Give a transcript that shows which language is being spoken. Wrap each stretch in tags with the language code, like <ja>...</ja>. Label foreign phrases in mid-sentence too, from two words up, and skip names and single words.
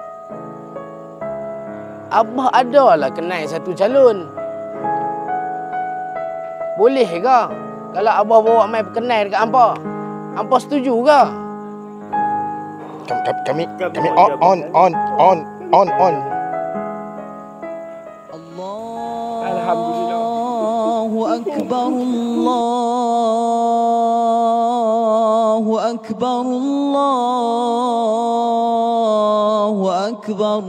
<ms>Abah adalah kenal satu calon. Boleh ke kalau abah bawa mai perkenal dekat hampa? Hampa setuju ke? Kami on. Alhamdulillah.</ms> <ar>الله أكبر، الله أكبر، الله أكبر.</ar>